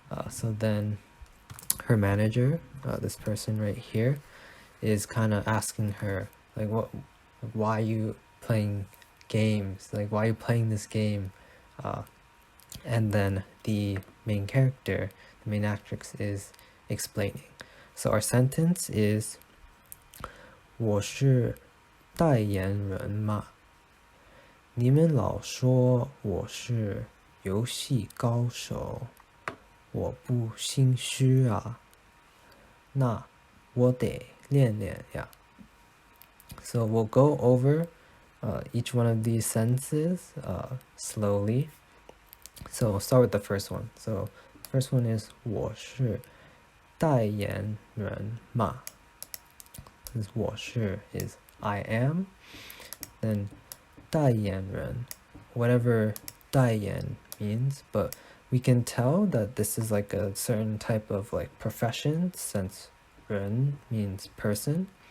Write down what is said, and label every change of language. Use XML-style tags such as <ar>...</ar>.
<en>So then her manager, this person right here, is kind of asking her, like, why are you playing games? Like, why are you playing this game? And then the main character, the main actress, is explaining. So our sentence is</en> <zh>我是代言人嘛，你们老说我是游戏高手，我不心虚啊，那我得练练呀。</zh> <en>So we'll go over each one of these sentences slowly. So we'll start with the first one. So the first one is</en> <zh>我是代言人嘛。</zh> <en>This 我是 is I am. Then 代言人, whatever 代言 means, but we can tell that this is like a certain type of like profession, since 人 means person.</en>